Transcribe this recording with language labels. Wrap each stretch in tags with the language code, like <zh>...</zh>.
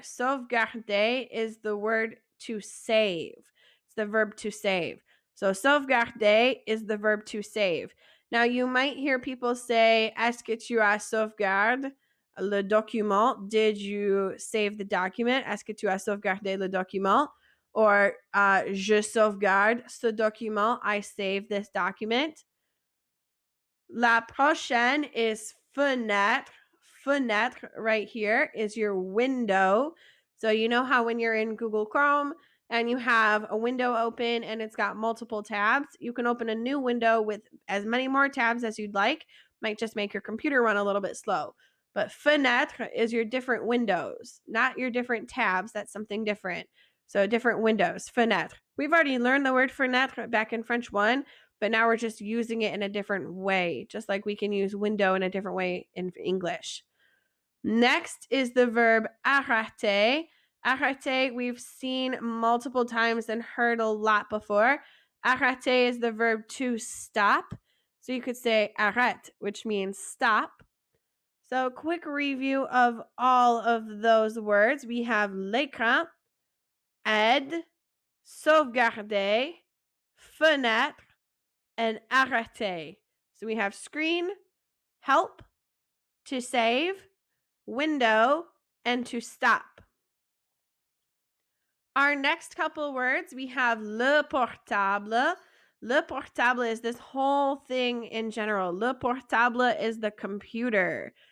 <en>Sauvegarder is the word to save. It's the verb to save. So sauvegarder is the verb to save. Now you might hear people say,</en> <fr>est-ce que tu as sauvegardé le document?</fr> <en>Did you save the document?</en> <fr>Est-ce que tu as sauvegardé le document?</fr> <en>Or</en> <fr>je sauvegarde ce document.</fr> <en>I save this document.</en> <fr>La prochaine</fr> <en>is fenêtre. Fenêtre right here is your window. So you know how when you're in Google Chrome and you have a window open and it's got multiple tabs, you can open a new window with as many more tabs as you'd like. Might just make your computer run a little bit slow. But fenêtre is your different windows, not your different tabs. That's something different. So different windows, fenêtre. We've already learned the word fenêtre back in French 1, but now we're just using it in a different way, just like we can use window in a different way in English. Next is the verb arrêter. Arrêter, we've seen multiple times and heard a lot before. Arrêter is the verb to stop. So you could say arrête, which means stop. So quick review of all of those words. We have l'écran, aide, sauvegarder, fenêtre, and arrêter. So we have screen, help, to save, window, and to stop. Our next couple words, we have le portable. Le portable is this whole thing in general. Le portable is the computer.</en>